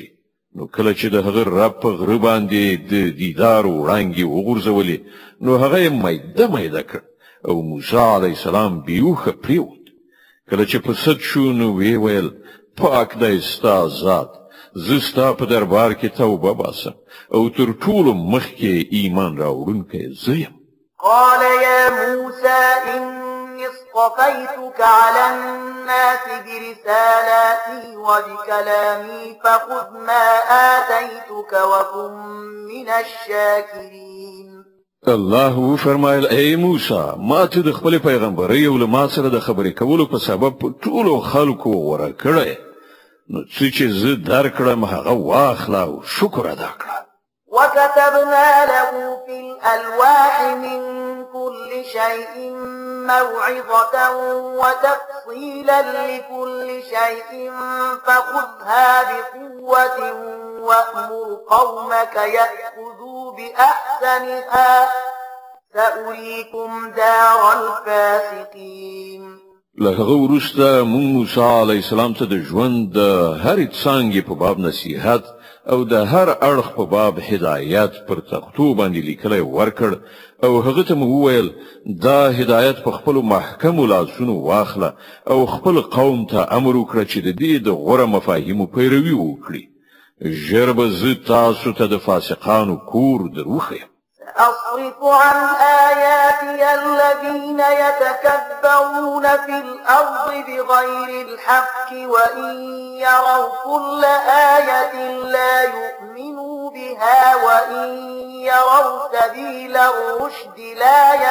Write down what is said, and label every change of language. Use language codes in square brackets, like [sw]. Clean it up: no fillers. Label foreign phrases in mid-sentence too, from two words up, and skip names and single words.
[ps] نو کله چې د هغه رب په غره باندې د دیدار وړانګې وغورځولې نو هغه یې میده کړ او موسی علیه السلام بیوخه پریوت. کله چې په سد شو نو وی ویل پاک دی ستا ذات، زه ستا په دربار کې توبه باسم او تر ټولو مخکې ایمان راوړونکی زه یم. [ar] قال يا موسى إني اصطفيتك على الناس برسالاتي وبكلامي فخذ ما آتيتك وكن من الشاكرين. [ps] الله فرمایل ای موسی ما ته د خپل پیغمبري او له ما سره د خبرې کولو په سبب ټولو خلکو غوړه کړی، نو چې زه درکړم هغه واخله او شکر ادا کړه. [ar] وكتبنا له في الألواح من كل شيء موعظة وتفصيلا لكل شيء فخذها بقوة وأمر قومك يأخذوا بأحسنها سأريكم دار الفاسقين. [ps] لهغه وروسته مونږ موسی علیه السلام ته د ژوند د هرې څانګې په باب نصیحت او د هر اړخ په باب هدایت پر تختو باندې لیکلی ورکړ او هغه ته مو وویل دا هدایت په خپلو محکمو لاسونو واخله او خپل قوم ته امر وکړه چې د دې د غوره مفاهیمو پیروي وکړي. ژر به زه تاسو ته د فاسقانو کور در وښیم. [ar] أصرف عن آياتي الذين يتكبرون في الأرض بغير الحق وإن يروا كل آية لا يؤمنوا بها وإن يروا سبيل الرشد لا